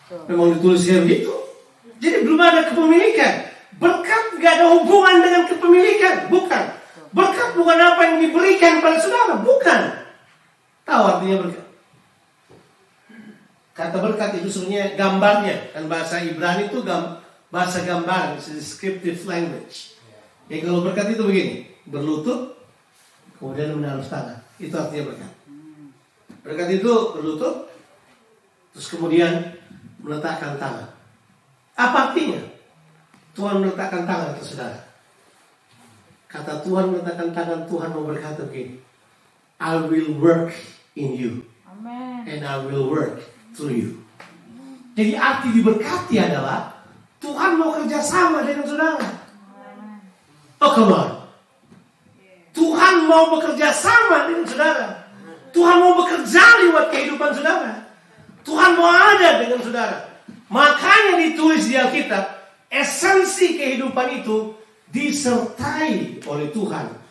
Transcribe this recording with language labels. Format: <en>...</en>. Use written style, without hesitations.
<id>Memang ditulisnya begitu. Jadi belum ada kepemilikan. Berkat gak ada hubungan dengan kepemilikan. Bukan. Berkat bukan apa yang diberikan pada saudara. Bukan. Tahu artinya berkat? Kata berkat itu sebenarnya gambarnya. Kan bahasa Ibrani itu bahasa gambar.</id> <en>It's a descriptive language.</en> <id>Jadi kalau berkat itu begini. Berlutut, kemudian menaruh tangan. Itu artinya berkat. Berkat itu berlutut, terus kemudian meletakkan tangan. Apa artinya? Tuhan meletakkan tangan ke saudara. Kata Tuhan meletakkan tangan, Tuhan mau berkata begini.</id> <en>I will work in you. Amen. And I will work through you.</en> <id>Jadi arti diberkati adalah Tuhan mau kerjasama dengan saudara.</id> <en>Oh come on.</en> <id>Tuhan mau bekerja sama dengan saudara. Tuhan mau bekerja lewat kehidupan saudara. Tuhan mau ada dengan saudara. Makanya ditulis di Alkitab, esensi kehidupan itu disertai oleh Tuhan.</id>